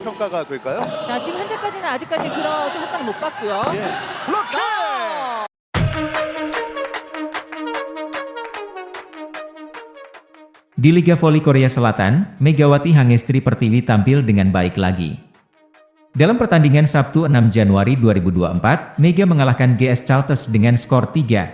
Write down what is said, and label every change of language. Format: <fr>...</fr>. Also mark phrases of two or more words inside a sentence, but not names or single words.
<ko>평가가 될까요? 자, 지금 현재까지는 아직까지 그런 어떤 효과는 못 봤고요. 예. 블로킹! 어!</ko> <id>Di Liga Voli Korea Selatan, Megawati Hangestri Pertiwi tampil dengan baik lagi. Dalam pertandingan Sabtu 6 Januari 2024, Mega mengalahkan GS Chalters dengan skor 3-0.</id>